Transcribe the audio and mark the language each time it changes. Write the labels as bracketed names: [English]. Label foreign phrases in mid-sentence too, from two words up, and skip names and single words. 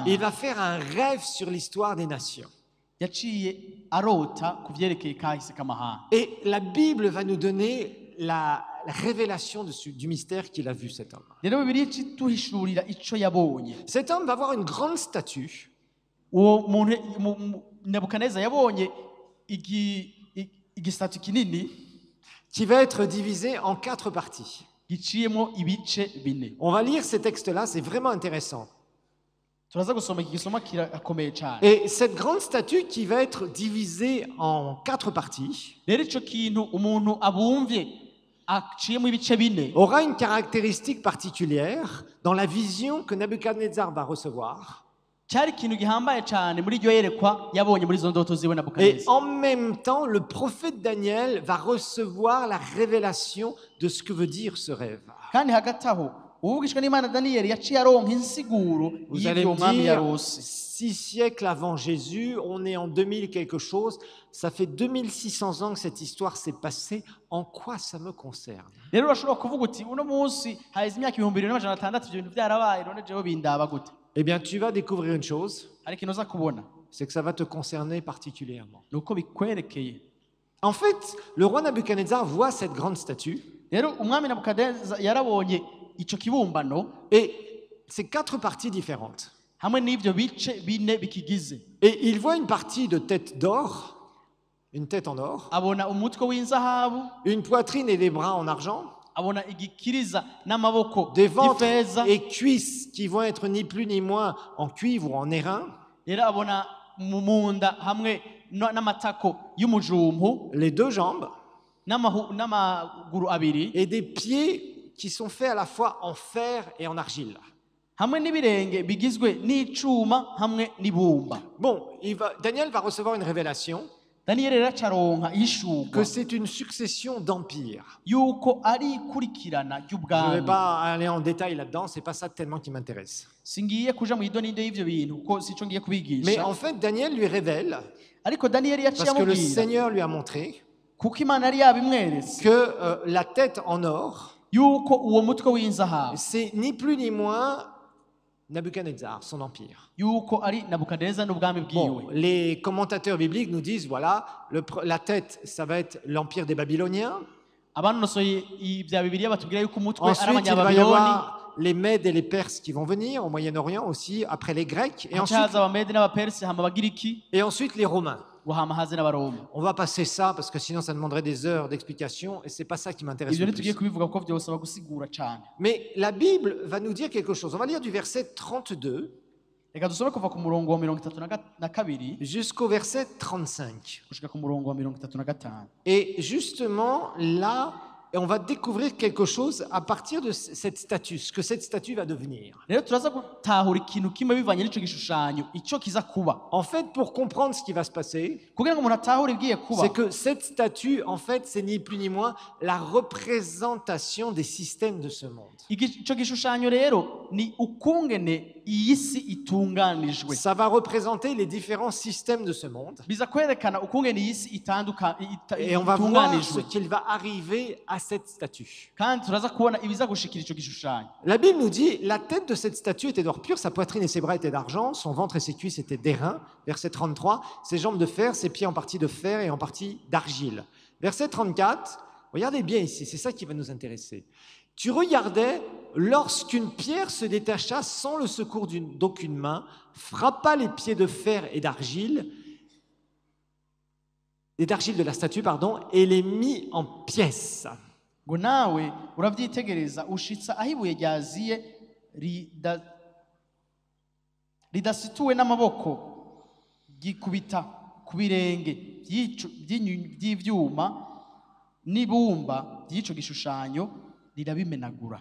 [French] il va faire un rêve sur l'histoire des nations. [Rundi] yaciye arota ku vyerekeye kahise k'amahanga. [French] Et la Bible va nous donner la révélation du mystère qu'il a vu, cet homme. [Rundi] Rero Bibiliya ituhishurira ico yabonye. [French] Cet homme va avoir une grande statue [Rundi] Uwo muntu Nabukadineza yabonye igisatu kinini [French] qui va être divisée en 4 parties. [Rundi] giciyemo ibice bine. [French] On va lire ces textes-là, c'est vraiment intéressant. [Rundi] Turaza gusoma iki gisoma kirakomeye cyane. [French] Et cette grande statue qui va être divisée en 4 parties [Rundi] Rero ico kintu umuntu abumvye aciyemo ibice bine [French] aura une caractéristique particulière dans la vision que Nabuchodonosor va recevoir. [Rundi] cyari ikintu gihambaye cyane muri iryo yerekwa yabonye muri izo ndoto ziwe [French] Et Nabukadineza. en même temps, le prophète Daniel va recevoir la révélation de ce que veut dire ce rêve. [Rundi] Kandi hagati aho uvugishwa n'Imana Daniyeli yaciye aronka insiguro [French] Vous allez [Rundi] y'ibyo [French] me [Rundi] umwami [French] dire, [Rundi] yarose. [French] 6 siècles avant Jésus, on est en 2000 quelque chose, ça fait 2600 ans que cette histoire s'est passée, en quoi ça me concerne? [Rundi] Rero urashobora kuvuga uti uno munsi haheze imyaka 2600 ibyo bintu byarabaye none jewe bindaba gute. [French] Eh bien, tu vas découvrir une chose, [Rundi] Hari ikintu uza kubona [French] c'est que ça va te concerner particulièrement. [Rundi] nuko bikwerekeye. [French] En fait, le roi Nabuchodonosor voit cette grande statue, [Rundi] Rero umwami Nabukadineza yarabonye ico kibumbano [French] et c'est 4 parties différentes. [Rundi] hamwe n'ivyo bice bine bikigize. [French] Et il voit une partie de tête d'or, une tête en or, [Rundi] Abona umutwe w'inzahabu, [French] une poitrine et des bras en argent, [Rundi] abona igikiriza n'amaboko [French] des ventres [Rundi] y'ifeza. [French] et cuisses qui vont être ni plus ni moins en cuivre ou en airain, [Rundi] Rero abona mu munda hamwe n'amatako y'umujumpu [French] les 2 jambes, [Rundi] n'amaguru abiri [French] et des pieds qui sont faits à la fois en fer et en argile. [Rundi] hamwe n'ibirenge bigizwe n'icuma hamwe n'ibumba. [French] Bon, Daniel va recevoir une révélation [Rundi] Daniyeli rero acaronka ishurwa [French] que c'est une succession d'empires. [Rundi] yuko ari ikurikirana [French] Je ne vais [Rundi] ry'ubwami. [French] pas aller en détail là-dedans, c'est pas ça tellement qui m'intéresse. [Rundi] Singiye kuja mu idoninde y'ivyo bintu kuko sico ngiye [French] Mais [Rundi] kubigisha, [French] en fait, Daniel lui révèle, [Rundi] ariko Daniyeli yaciye [French] parce que le [Rundi] amubwira [French] Seigneur lui a montré, [Rundi] kuko Imana yari yabimweretse [French] que la tête en or, [Rundi] yuko uwo mutwe w'inzahabu [French] c'est ni plus ni moins Nabuchodonosor, son empire. [Rundi] yuko ari Nabukadineza n'ubwami [French] Bon, [Rundi] bwiwe. [French] les commentateurs bibliques nous disent, voilà, la tête, ça va être l'empire des Babyloniens. [Rundi] Abanonosoye ibya Bibiliya batubwira yuko umutwe ari [French] Ensuite, il va y [Rundi] abanyababiloni, [French] avoir les Mèdes et les Perses qui vont venir au Moyen-Orient aussi, après les Grecs, et ensuite, [Rundi] haza abamede n'abapersi hama abagiriki [French] les Romains. [Rundi] hama haze n'abaroma. [French] On va passer ça parce que sinon ça demanderait des heures d'explication et c'est pas ça qui m'intéresse [Rundi] Ivyo [French] le [Rundi] ntitugiye [French] plus. [Rundi] kubivuga kuko vyosaba gusigura cane. [French] Mais la Bible va nous dire quelque chose. On va lire du verset 32 [Rundi] Reka dusome kuva ku murongo wa 32 [French] jusqu'au verset 35. [Rundi] gushika ku murongo wa 35. [French] Et justement là, on va découvrir quelque chose à partir de cette statue, ce que cette statue va devenir. [Rundi] Rero turaza gutahura ikintu kimwe bivanye n'ico gishushanyo ico kiza kuba. [French] En fait, pour comprendre ce qui va se passer, [Rundi] Kugira ngo umuntu atahure ibigiye kuba, [French] c'est que cette statue, en fait, c'est ni plus ni moins la représentation des systèmes de ce monde. [Rundi] ico gishushanyo rero ni ukungene iyi si itunganijwe. [French] Ça va représenter les différents systèmes de ce monde. [Rundi] Biza kwerekana ukungene iyi si [French] Et on va voir ce [Rundi] itunganijwe. [French] qu'il va arriver à cette statue. [Rundi] Kandi turaza kubona ibiza gushikira ico gishushanyo. [French] La Bible nous dit, la tête de cette statue était d'or pur, sa poitrine et ses bras étaient d'argent, son ventre et ses cuisses étaient d'airain. Verset 33, ses jambes de fer, ses pieds en partie de fer et en partie d'argile. Verset 34, regardez bien ici, c'est ça qui va nous intéresser. Tu regardais lorsqu'une pierre se détacha sans le secours d'aucune main, frappa les pieds de fer et d'argile de la statue, pardon, et les mit en pièces. [Rundi] Ngo nawe uravyitegereza ushitsa aho ibuye ryaziye ridasituwe n'amaboko gikubita ku birenge by'ivyuma n'ibumba by'ico gishushanyo rirabimenagura.